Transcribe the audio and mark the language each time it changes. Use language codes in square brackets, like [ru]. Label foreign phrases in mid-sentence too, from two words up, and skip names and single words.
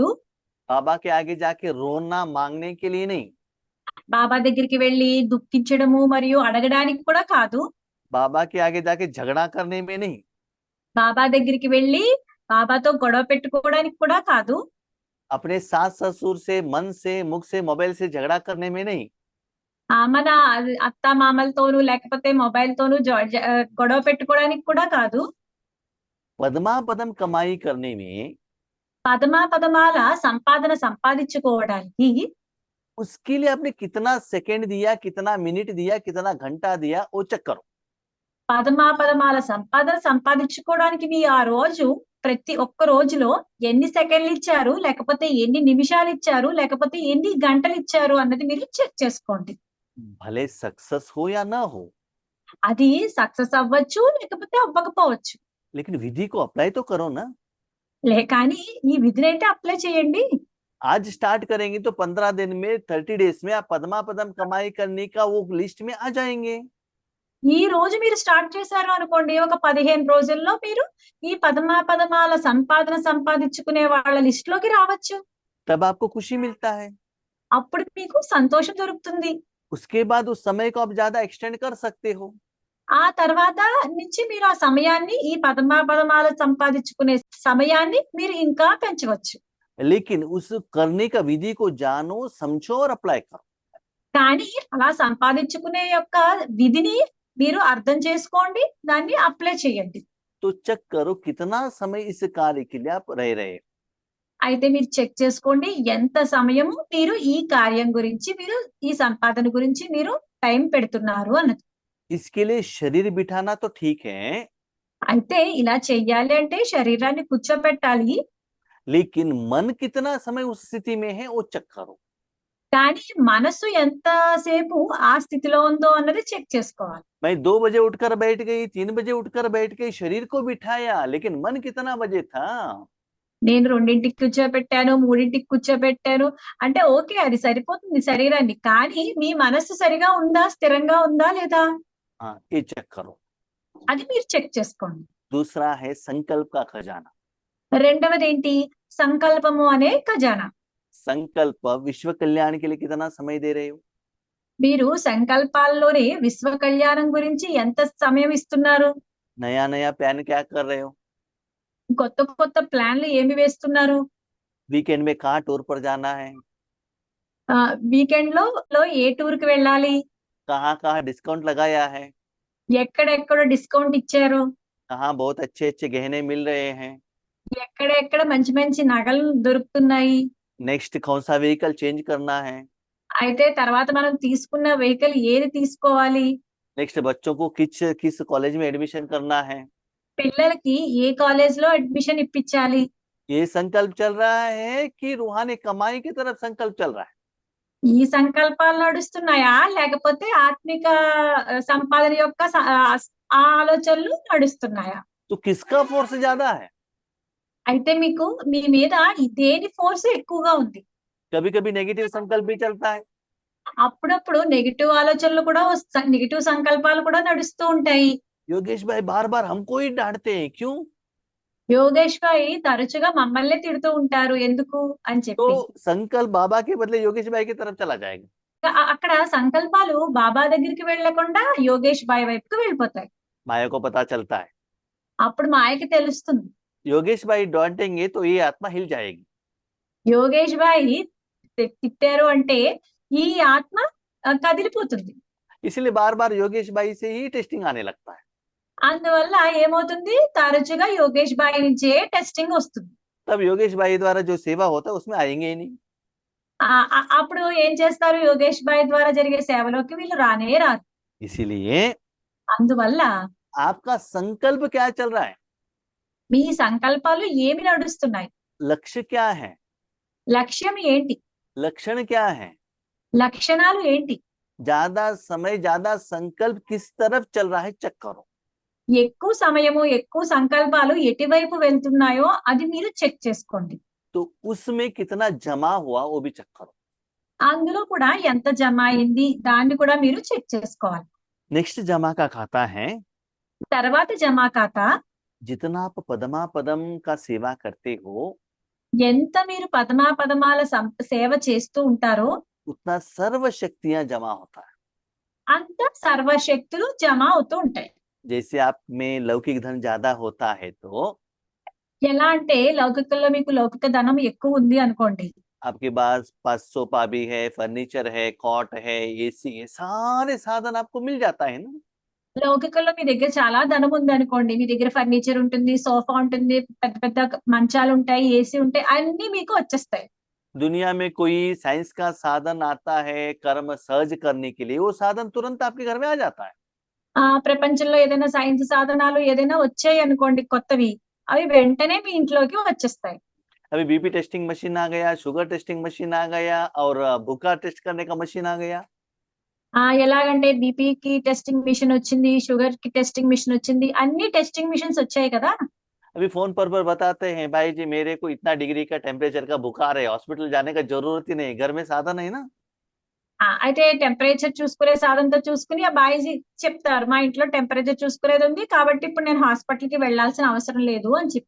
[hi] बाबा के आगे जाके रोना मांगने के लिए नहीं। [te] బాబా దగ్గరికి వెళ్ళి దుఃఖించడము మరియు అడగడానికి కూడా కాదు. [hi] बाबा के आगे जाके झगड़ा करने में नहीं। [te] బాబా దగ్గరికి వెళ్ళి బాబాతో గొడవ పెట్టుకోవడానికి కూడా కాదు. [hi] अपने सास ससुर से, मन से, मुख से, मोबाइल से झगड़ा करने में नहीं। [te] మన అత్త మామలతోనూ లేకపోతే మొబైల్ తోనూ గొడవ పెట్టుకోవడానికి కూడా కాదు. [hi] पद्मा पदम कमाई करने में [te] పదమాల సంపాదన సంపాదించుకోవడానికి [hi] उसके लिए आपने कितना सेकंड दिया, कितना मिनट दिया, कितना घंटा दिया, वो चेक करो। [te] పదమాల సంపాదన సంపాదించుకోవడానికి మీ ఆ రోజు ప్రతి ఒక్క రోజులో ఎన్ని సెకండ్లు ఇచ్చారు, లేకపోతే ఎన్ని నిమిషాలు ఇచ్చారు, లేకపోతే ఎన్ని గంటలు ఇచ్చారు అన్నది మీరు చెక్ చేసుకోండి. [hi] भले सक्सेस हो या ना हो, [te] అది సక్సెస్ అవ్వచ్చు లేకపోతే అవ్వకపోవచ్చు. [hi] लेकिन विधि को अप्लाई तो करो ना। [te] కానీ ఈ విధినైతే అప్లై చేయండి. [hi] आज स्टार्ट करेंगे तो 15 दिन में 30 डेज में आप पदमापदम कमाई करने का वो लिस्ट में आ जाएंगे। [te] ఈ రోజు మీరు స్టార్ట్ చేశారు అనుకోండి. ఒక 15 రోజుల్లో మీరు ఈ పదమాపదమాల సంపాదన సంపాదించుకునే వాళ్ళ లిస్ట్‌లోకి రావచ్చు. [hi] तब आपको खुशी मिलता है। [te] అప్పుడు మీకు సంతోషం దొరుకుతుంది. [hi] उसके बाद उस समय को आप ज्यादा एक्सटेंड कर सकते हो। [te] ఆ తర్వాత నుంచి మీరు ఆ సమయాన్ని ఈ పదమాపదమాల సంపాదించుకునే సమయాన్ని మీరు ఇంకా పెంచవచ్చు. [hi] लेकिन उस करने का विधि को जानो, समझो और अप्लाई करो। [te] కానీ అలా సంపాదించుకునే యొక్క విధిని మీరు అర్థం చేసుకోండి. దాన్ని అప్లై చేయండి. [hi] तो चेक करो कितना समय इस कार्य के लिए आप रह रहे हो। [te] అయితే మీరు చెక్ చేసుకోండి. ఎంత సమయము మీరు ఈ కార్యం గురించి, మీరు ఈ సంపాదన గురించి మీరు టైం పెడుతున్నారు అన్నది. [hi] इसके लिए शरीर बिठाना तो ठीक है, [te] అయితే ఇలా చెయ్యాలి అంటే శరీరాన్ని కూర్చోపెట్టాలి. [hi] लेकिन मन कितना समय उस स्थिति में है वो चेक करो। [te] కానీ మనసు ఎంతసేపు ఆ స్థితిలో ఉందో అన్నది చెక్ చేసుకోవాలి. [hi] मैं 2 बजे उठकर बैठ गई, 3 बजे उठकर बैठ गई, शरीर को बिठाया, लेकिन मन कितना बजे था? [te] నేను 2కి కూర్చోపెట్టాను, 3కి కూర్చోపెట్టాను అంటే ఓకే, అది సరిపోతుంది శరీరాన్ని. కానీ మీ మనస్సు సరిగా ఉందా? స్థిరంగా ఉందా లేదా? [hi] हाँ, ये चेक करो। [te] అది మీరు చెక్ చేసుకోండి. [hi] दूसरा है संकल्प का खजाना। [te] రెండవదేంటి? సంకల్పము అనే ఖజానా. [hi] संकल्प विश्व कल्याण के लिए कितना समय दे रहे हो? [te] మీరు సంకల్పాల్లోనే విశ్వ కళ్యాణం గురించి ఎంత సమయం ఇస్తున్నారు? [hi] नया नया प्लान क्या कर रहे हो? [te] కొత్త కొత్త ప్లాన్లు ఏమి వేస్తున్నారు? [hi] वीकेंड में कहाँ टूर पर जाना है? [te] వీకెండ్ లో ఏ టూర్ కి వెళ్ళాలి? [hi] कहाँ कहाँ डिस्काउंट लगाया है? [te] ఎక్కడెక్కడ డిస్కౌంట్ ఇచ్చారు? [hi] कहाँ बहुत अच्छे अच्छे गहने मिल रहे हैं? [te] ఎక్కడెక్కడ మంచి మంచి నగలు దొరుకుతున్నాయి? [hi] नेक्स्ट कौन सा [en] vehicle change [hi] करना है? [te] అయితే తర్వాత మనం తీసుకున్న వెహికల్ ఏది తీసుకోవాలి? [hi] नेक्स्ट बच्चों को किस किस कॉलेज में एडमिशन करना है? [te] పిల్లలకి ఏ కాలేజ్ లో అడ్మిషన్ ఇప్పించాలి? [hi] ये संकल्प चल रहा है कि रूहानी कमाई की तरफ संकल्प चल रहा है? [te] ఈ సంకల్పాలు నడుస్తున్నాయా? లేకపోతే ఆత్మిక సంపాదన యొక్క ఆ ఆలోచనలు నడుస్తున్నాయా? [hi] तो किसका फोर्स ज्यादा है? [te] అయితే మీకు మీ మీద దేని ఫోర్స్ ఎక్కువగా ఉంది? [hi] कभी कभी नेगेटिव संकल्प भी चलता है। [te] అప్పుడప్పుడు నెగెటివ్ ఆలోచనలు కూడా నెగెటివ్ సంకల్పాలు కూడా నడుస్తూ ఉంటాయి. [hi] योगेश भाई बार बार हमको ही डांटते हैं, क्यों? [te] యోగేష్ భాయ్ తరచుగా మమ్మల్నే తిడుతూ ఉంటారు ఎందుకు అని చెప్పి. [hi] तो संकल्प बाबा के बदले योगेश भाई की तरफ चला जाएगा। [te] అక్కడ సంకల్పాలు బాబా దగ్గరికి వెళ్ళకుండా యోగేష్ భాయ్ వైపుకి వెళ్ళిపోతాయి. [hi] माया को पता चलता है, [te] అప్పుడు మాయకి తెలుస్తుంది. [hi] योगेश भाई डांटेंगे तो ये आत्मा हिल जाएगी। [te] యోగేష్ భాయ్ తిట్టారు అంటే ఈ ఆత్మ కదిలిపోతుంది. [hi] इसलिए बार बार योगेश भाई से ही टेस्टिंग आने लगता है। [te] అందువల్ల ఏమవుతుంది? తరచుగా యోగేష్ భాయ్ నుంచే టెస్టింగ్ వస్తుంది. [hi] तब योगेश भाई द्वारा जो सेवा होता है उसमें आएंगे ही नहीं। [te] అప్పుడు ఏం చేస్తారు? యోగేష్ భాయ్ ద్వారా జరిగే సేవలోకి వీళ్ళు రానే రారు. [hi] इसीलिए [te] అందువల్ల [hi] आपका संकल्प क्या चल रहा है? [te] మీ సంకల్పాలు ఏమి నడుస్తున్నాయి? [hi] लक्ष्य क्या है? [te] లక్ష్యం ఏంటి? [hi] लक्षण क्या है? [te] లక్షణాలు ఏంటి? [hi] ज्यादा समय ज्यादा संकल्प किस तरफ चल रहा है चेक करो। [te] ఎక్కువ సమయము, ఎక్కువ సంకల్పాలు ఎటువైపు వెళ్తున్నాయో అది మీరు చెక్ చేసుకోండి. [hi] तो उसमें कितना जमा हुआ वो भी चेक करो। [te] అందులో కూడా ఎంత జమ అయింది దాన్ని కూడా మీరు చెక్ చేసుకోవాలి. [hi] नेक्स्ट जमा का खाता है, [te] తర్వాత జమా ఖాతా. [hi] जितना आप पदमा पदम का सेवा करते हो [te] ఎంత మీరు పదమాపదమాల సేవ చేస్తూ ఉంటారో [hi] उतना सर्व शक्तियां जमा होता है। [te] అంత సర్వశక్తులు జమ అవుతూ ఉంటాయి. [hi] जैसे आप में लौकिक धन ज्यादा होता है तो [te] ఎలా అంటే లౌకికంలో మీకు లౌకిక ధనం ఎక్కువ ఉంది అనుకోండి. [hi] आपके पास 5 सोफा भी है, फर्नीचर है, कॉट है, एसी है, सारे साधन आपको मिल जाता है ना। [te] లౌకికంలో మీ దగ్గర చాలా ధనం ఉంది అనుకోండి. మీ దగ్గర ఫర్నిచర్ ఉంటుంది, సోఫా ఉంటుంది, పెద్ద పెద్ద మంచాలు ఉంటాయి, ఏసీ ఉంటాయి, అన్ని మీకు వచ్చేస్తాయి. [hi] दुनिया में कोई साइंस का साधन आता है कर्म सहज करने के लिए, वो साधन तुरंत आपके घर में आ जाता है। [te] ప్రపంచంలో ఏదైనా సైన్స్ సాధనాలు ఏదైనా వచ్చాయి అనుకోండి కొత్తవి, అవి వెంటనే మీ ఇంట్లోకి వచ్చేస్తాయి. [hi] अभी [en] BP testing machine [hi] आ गया, [en] sugar testing machine [hi] आ गया और बुखार टेस्ट करने का मशीन आ गया। [te] ఎలాగంటే బీపీకి [en] testing machine [te] వచ్చింది, షుగర్ కి [en] testing machine [te] వచ్చింది, అన్ని [en] testing machines [te] వచ్చాయి కదా. [hi] अभी फोन पर बताते हैं भाई जी मेरे को इतना डिग्री का टेम्परेचर का बुखार है, हॉस्पिटल जाने का जरूरत ही नहीं, घर में साधन है ना। [te] అయితే టెంపరేచర్ చూసుకునే సాధనంతో చూసుకుని ఆ బాయ్జీ చెప్తారు మా ఇంట్లో టెంపరేచర్ చూసుకునేది ఉంది కాబట్టి ఇప్పుడు నేను హాస్పిటల్ కి వెళ్లాల్సిన అవసరం లేదు అని చెప్పి.